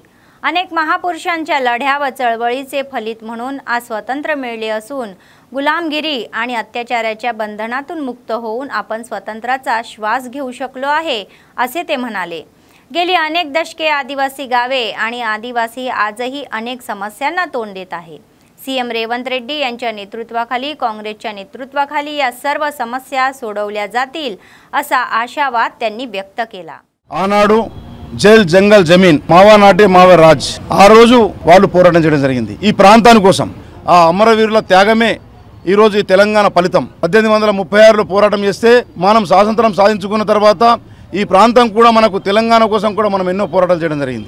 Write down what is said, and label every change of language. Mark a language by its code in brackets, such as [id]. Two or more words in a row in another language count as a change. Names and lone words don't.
[mr] अनेक महापुरुषांच्या लढ्या व चळवळीचे फलित म्हणून आज स्वातंत्र्य मिळाले असून गुलामगिरी आणि अत्याचाराच्या बंधनातून मुक्त होऊन आपण स्वातंत्र्याचा श्वास घेऊ शकलो आहे असे ते म्हणाले। गेली अनेक दशके आदिवासी गावे आणि आदिवासी आजही अनेक समस्यांना तोंड देत आहे। सीएम रेवंत रेड्डी यांच्या नेतृत्वाखाली काँग्रेसच्या नेतृत्वाखाली या सर्व समस्या सोडवल्या जातील असा आशावाद त्यांनी व्यक्त केला। [te] ఆనాడు [hi] जैल जंगल जमीन [gon] మావా నాటే మావా రాజ్ [te] ఆ రోజు వాళ్ళు పోరాటం చేయడం జరిగింది ఈ ప్రాంతాని కోసం। ఆ అమరవీరుల త్యాగమే ఈ రోజు ఈ తెలంగాణ ఫలితం। 1836లో పోరాటం చేస్తే మనం స్వాతంత్రం సాధించుకున్న తర్వాత ఈ ప్రాంతం కూడా మనకు తెలంగాణ కోసం కూడా మనం ఎన్నో పోరాటాలు చేయడం జరిగింది।